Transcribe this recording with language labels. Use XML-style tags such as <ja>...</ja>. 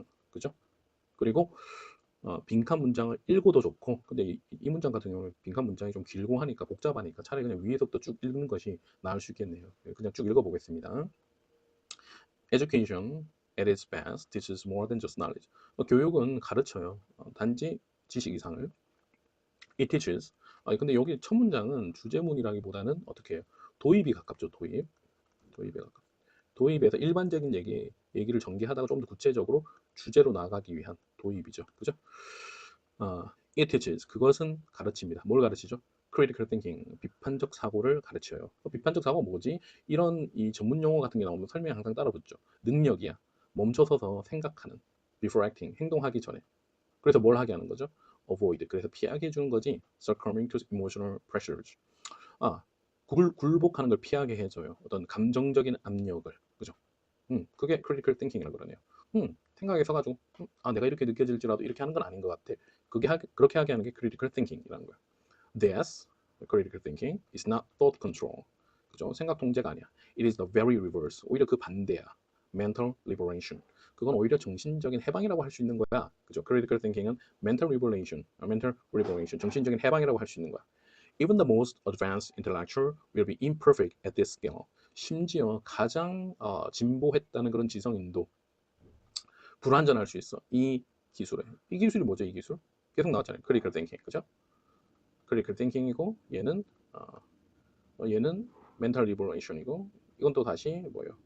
<ko>그죠? 그리고 빈칸 문장을 읽어도 좋고, 근데 이 문장 같은 경우는 빈칸 문장이 좀 길고 하니까, 복잡하니까 차라리 그냥 위에서부터 쭉 읽는 것이 나을 수 있겠네요. 그냥 쭉 읽어보겠습니다.</ko> <en>Education at its best teaches more than just knowledge.</en> <ko>교육은 가르쳐요. 단지 지식 이상을.</ko> <en>It teaches.</en> <ko>근데 여기 첫 문장은 주제문이라기보다는 어떻게 해요? 도입이 가깝죠. 도입에 가깝. 도입에서 일반적인 얘기를 전개하다가 좀 더 구체적으로 주제로 나가기 위한 도입이죠. 그죠?</ko> <en>It teaches.</en> <ko>그것은 가르칩니다. 뭘 가르치죠?</ko> <en>Critical thinking.</en> <ko>비판적 사고를 가르쳐요. 비판적 사고가 뭐지? 이런 이 전문 용어 같은 게 나오면 설명이 항상 따라 붙죠. 능력이야. 멈춰서서 생각하는.</ko> <en>Before acting.</en> <ko>행동하기 전에. 그래서 뭘 하게 하는 거죠?</ko> <en>Avoid.</en> <ko>그래서 피하게 해주는 거지.</ko> <en>Succumbing to emotional pressures.</en> <ko>굴복하는 걸 피하게 해줘요. 어떤 감정적인 압력을. 그죠? 그게 critical thinking이라고 그러네요. 생각에 서가지고, 내가 이렇게 느껴질지라도 이렇게 하는 건 아닌 것 같아. 그렇게 하게 하는 게 critical thinking이라는 거예요.</ko> <en>This, critical thinking, is not thought control.</en> <ko>그죠? 생각 통제가 아니야.</ko> <en>It is the very reverse.</en> <ko>오히려 그 반대야.</ko> <en>Mental liberation.</en> <ko>그건 오히려 정신적인 해방이라고 할 수 있는 거야. 그죠? Critical thinking은</ko> <en>mental liberation,</en> <ko>정신적인 해방이라고 할 수 있는 거야.</ko> <en>Even the most advanced intellectual will be imperfect at this scale.</en> <ko>심지어 가장 진보했다는 그런 지성인도 불완전할 수 있어. 이 기술이 뭐죠? 이 기술? 계속 나왔잖아요. critical thinking. 그죠? critical thinking이고, 얘는 mental liberation이고, 이건 또 다시 뭐예요?</ko>